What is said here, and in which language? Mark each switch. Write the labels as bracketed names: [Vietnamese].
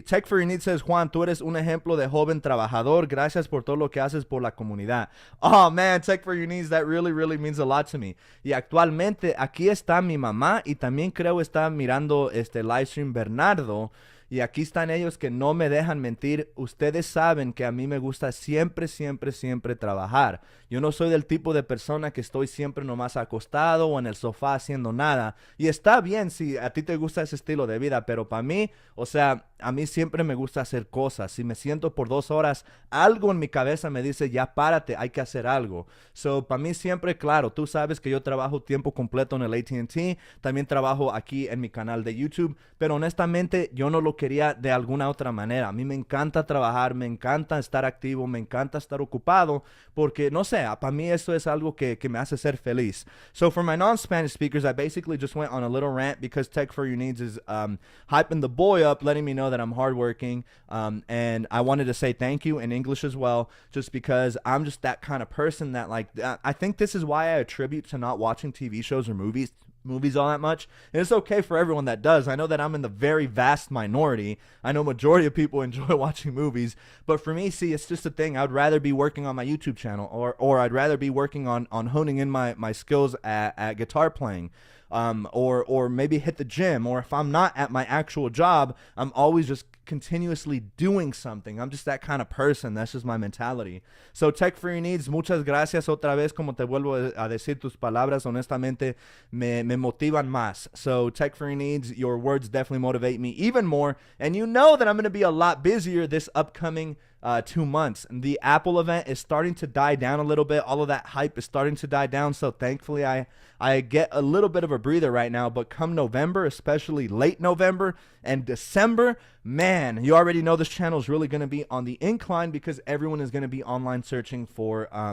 [Spanish] Tech for Your Needs says, Juan, tú eres un ejemplo de joven trabajador. Gracias por todo lo que haces por la comunidad. [English] Oh, man, Tech for Your Needs, that really, really means a lot to me. [Spanish] Y actualmente, aquí está mi mamá y también creo está mirando este live stream Bernardo. Y aquí están ellos que no me dejan mentir. Ustedes saben que a mí me gusta siempre, siempre, siempre trabajar. Yo no soy del tipo de persona que estoy siempre nomás acostado o en el sofá haciendo nada. Y está bien si a ti te gusta ese estilo de vida, pero para mí, o sea, a mí siempre me gusta hacer cosas. Si me siento por 2 horas, algo en mi cabeza me dice, ya párate, hay que hacer algo. So, para mí siempre, claro, tú sabes que yo trabajo tiempo completo en el AT&T. También trabajo aquí en mi canal de YouTube. Pero honestamente, yo no lo quería de alguna otra manera. A mí me encanta trabajar, me encanta estar activo, me encanta estar ocupado, porque no sé, para mí eso es algo que me hace ser feliz. [English] So for my non-Spanish speakers, I basically just went on a little rant because Tech for Your Needs is hyping the boy up, letting me know that I'm hardworking, and I wanted to say thank you in English as well, just because I'm just that kind of person that I think this is why I attribute to not watching TV shows or movies all that much. And it's okay for everyone that does. I know that I'm in the very vast minority. I know majority of people enjoy watching movies, but for me, see, it's just a thing. I'd rather be working on my YouTube channel, or I'd rather be working on honing in my skills at guitar playing. Or maybe hit the gym, or if I'm not at my actual job, I'm always just continuously doing something. I'm just that kind of person. That's just my mentality. [Spanish] So Tech for Your Needs, muchas gracias otra vez. Como te vuelvo a decir, tus palabras honestamente me motivan más. [English] So Tech for Your Needs, your words definitely motivate me even more. And you know that I'm going to be a lot busier this upcoming 2 months. And the Apple event is starting to die down a little bit. All of that hype is starting to die down. So thankfully, I get a little bit of a breather right now. But come November, especially late November and December, man, you already know this channel is really going to be on the incline because everyone is going to be online searching for